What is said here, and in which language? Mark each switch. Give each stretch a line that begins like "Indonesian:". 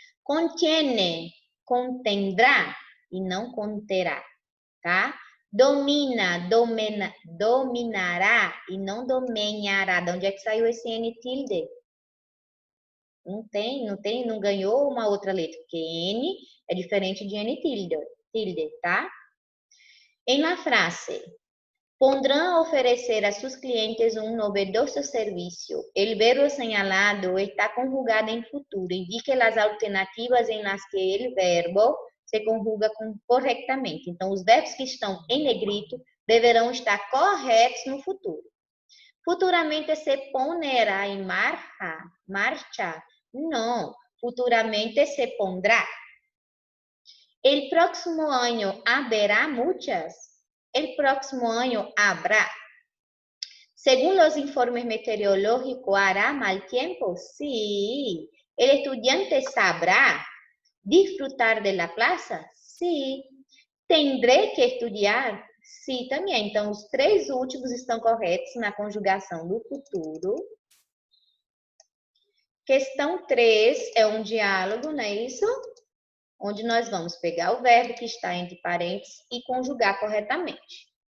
Spanish: Contiene, contendrá
Portuguese: e não conterá, tá?
Spanish: Domina, dominará
Portuguese: e não dominará. De onde é que saiu esse N tilde? Não ganhou uma outra letra, porque N é diferente de N tilde, tá?
Spanish: En la frase, pondrán a ofrecer a sus clientes un novedoso servicio. El verbo señalado está conjugado en futuro. Indique las alternativas en las que el verbo se conjuga corretamente.
Portuguese: Então, os verbos que estão em negrito deverão estar corretos no futuro.
Spanish: Futuramente se ponerá em marcha. No, futuramente se pondrá. El próximo año habrá muchas. El próximo año habrá. Según los informes meteorológicos, ¿hará mal tiempo? Sí. ¿El estudiante sabrá disfrutar de la plaza? Sí. ¿Tendré que estudiar?
Portuguese: Sim, também. Então, os três últimos estão corretos na conjugação do futuro. Questão 3 é um diálogo, não é isso? Onde nós vamos pegar o verbo que está entre parênteses e conjugar corretamente.